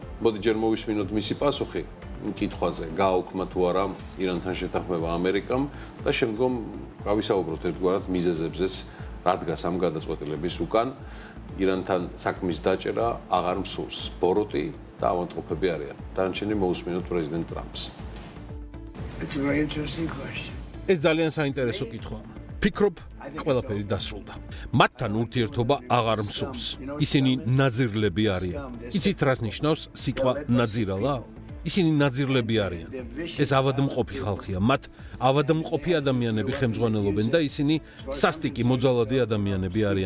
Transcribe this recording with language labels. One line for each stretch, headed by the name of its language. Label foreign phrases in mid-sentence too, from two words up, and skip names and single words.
Georgian: მოდი ჯერ მოვისმინოთ მისი პასუხი კითხვაზე, გააუქმა თუ არა ირანთან შეთანხმება ამერიკამ და შემდგომ გავისაუბროთ ერთგვარად მიზეზებზეც, რადგან ამ გადაწყვეტილების უკან ირანთან საქმის დაჭერა აღარ მსურს. ბოროტი და ავადმყოფები არიან. დანარჩენი მოვისმინოთ პრეზიდენტ ტრამპს.
English: It's a very interesting question.
Georgian: ეს ძალიან საინტერესო კითხვაა. ფიქრობ, ყველაფერი დასრულდა. მათთან ურთიერთობა აღარ მსურს. ისინი ნაძირლები არიან. იცით რას ნიშნავს სიტყვა ნაძირალა? ისინი ნაძირლები არიან. ეს ავადმყოფი ხალხია. მათ ავადმყოფი ადამიანები ხელმძღვანელობენ და ისინი სასტიკი მოძალადი ადამიანები არიან.